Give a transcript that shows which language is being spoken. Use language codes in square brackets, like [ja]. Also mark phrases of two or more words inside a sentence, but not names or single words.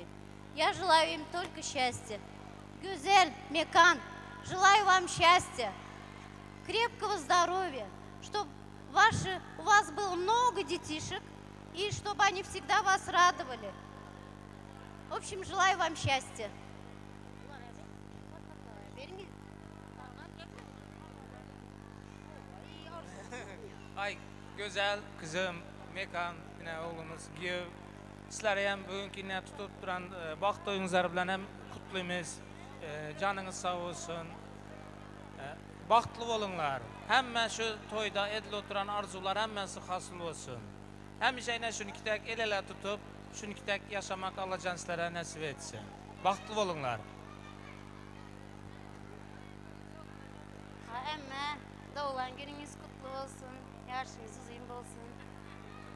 [ru] Я желаю им только счастья. Гюзель, Мекан, желаю вам счастья, крепкого здоровья, чтобы у вас было много детишек, и чтобы они всегда вас радовали. В общем, желаю вам счастья. [tk] Ay, güzel kızım, Mekan, yine oğlumuz Giyev. Sizlere hem bugünkü yine tutup duran baxt toyunuzlar bilen hem kutluyumuz. Canınız sağ olsun. Baxtlı olunlar. Hemen şu toyda edil oturan arzular hemmesi hasıl olsun. Hemişe yine şunu kitek el ele tutup, şunu kitek yaşamak Allah canslara nasip etsin. Baxtlı olunlar. Emme, doğulan gününüz kutlu olsun, yaşınız uzun olsun.